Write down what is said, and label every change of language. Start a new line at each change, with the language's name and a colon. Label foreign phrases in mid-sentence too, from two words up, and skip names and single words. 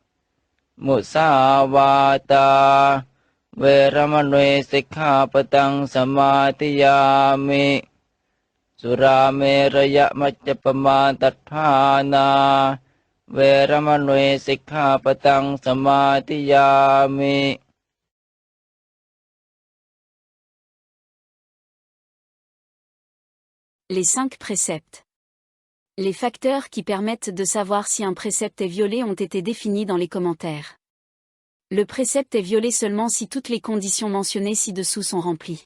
Pali: Musāvātā veramanu sikkhapatāṃ samādhiyāmi. Suramēraya maccapamādaṭṭhānā veramanu sikkhapatāṃ samādhiyāmi.
French: Les 5 préceptes. Les facteurs qui permettent de savoir si un précepte est violé ont été définis dans les commentaires. Le précepte est violé seulement si toutes les conditions mentionnées ci-dessous sont remplies.